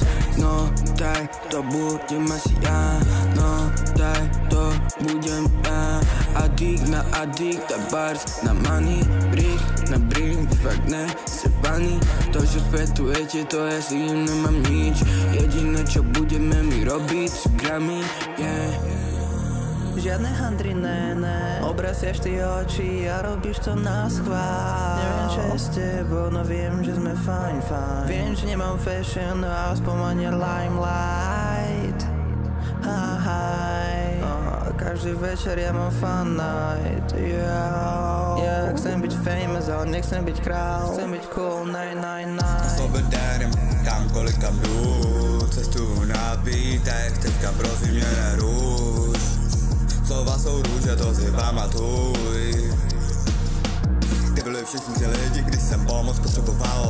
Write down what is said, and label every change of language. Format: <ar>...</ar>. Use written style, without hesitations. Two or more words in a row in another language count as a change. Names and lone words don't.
<sk>No tak to budem asi ja, no tak to budem ja. Addict na addict a bars na money, brick na brick, fakt ne, se funny. To, že fetujete, to ja s tým nemám nič. Jediné, čo budeme mi robiť, sú gramy, yeah. Žiadne handry, ne, obraciaš ty oči a robíš to na schvál. Neviem, čo je s tebou, no viem, že sme fajn. Viem, že nemám fashion, no aspoň ani limelight. Každý večer ja mám</sk> <en>fun night,</en> <sk>yeah. Chcem byť famous, ale nechcem byť král. Chcem byť cool, night.</sk> <cs>Na sobě derem, kamkoliv kam jdu. Cestuju na beatech, teďka prosím mě neruš. Slova jsou růže, to si pamatuj. Ty byli všichni ti lidi, když jsem pomoc potřeboval.</cs>